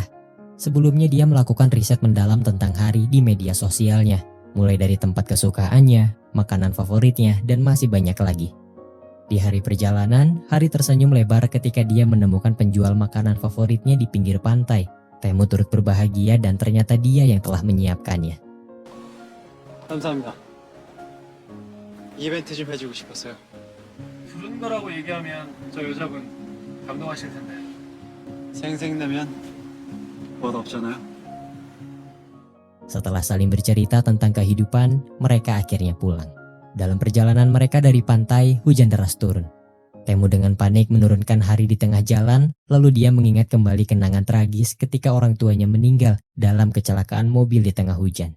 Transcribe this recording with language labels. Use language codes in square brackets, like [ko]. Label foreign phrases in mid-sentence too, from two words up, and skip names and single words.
[id] Sebelumnya dia melakukan riset mendalam tentang Hari di media sosialnya, mulai dari tempat kesukaannya, makanan favoritnya, dan masih banyak lagi. Di hari perjalanan, Hari tersenyum lebar ketika dia menemukan penjual makanan favoritnya di pinggir pantai. Taemu turut berbahagia dan ternyata dia yang telah menyiapkannya. [ko] 감사합니다. 이벤트 좀 해주고 싶었어요. 부른 거라고 얘기하면 저 여자분 감동하실 텐데. 생색내면 멋 없잖아요. [id] Setelah saling bercerita tentang kehidupan, mereka akhirnya pulang. Dalam perjalanan mereka dari pantai, hujan deras turun. Taemu dengan panik menurunkan Hari di tengah jalan, lalu dia mengingat kembali kenangan tragis ketika orang tuanya meninggal dalam kecelakaan mobil di tengah hujan.